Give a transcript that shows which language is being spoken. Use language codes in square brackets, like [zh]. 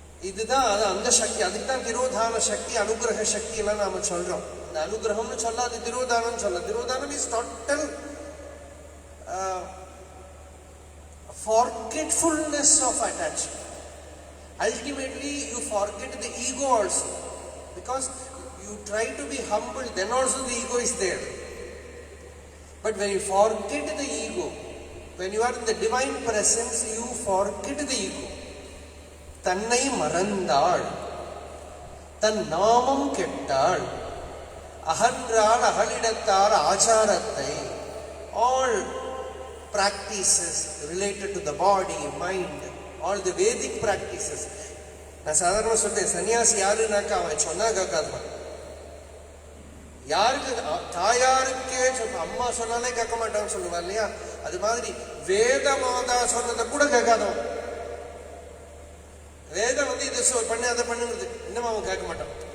[ta] இதுதான் அது அந்த சக்தி. அதுக்கு தான் திரோதான சக்தி, அனுகிரக சக்தி எல்லாம் நாம சொல்றோம். இந்த அனுகிரகம்னு சொல்லாது, திரோதானம் சொல்ல. திரோதானம் is total [en] forgetfulness of attachment. Ultimately you forget the ego also, because you try to be humble, then also the ego is there. But when you forget the ego, when you are in the divine presence, you forget the ego. [ta] தன்னை மறந்தாள், தன் நாமம் கெட்டாள், அகன்றால் அகலிடத்தார் ஆச்சாரத்தை, [en] all practices related to the body, mind, all the Vedic practices. [ta] நான் சாதாரண சொல்றேன், சன்னியாசி யாருன்னாக்கா அவன் சொன்னா கேட்காதவன். யாருக்கு தாயாருக்கே அம்மா சொன்னாலே கேட்க மாட்டான்னு சொல்லுவா இல்லையா, அது மாதிரி வேத மாதா சொன்னதை கூட கேட்காதவன். வேதம் இது பண்ணு அதை பண்ணுங்கிறது இன்னும் அவன் கேட்க மாட்டான்.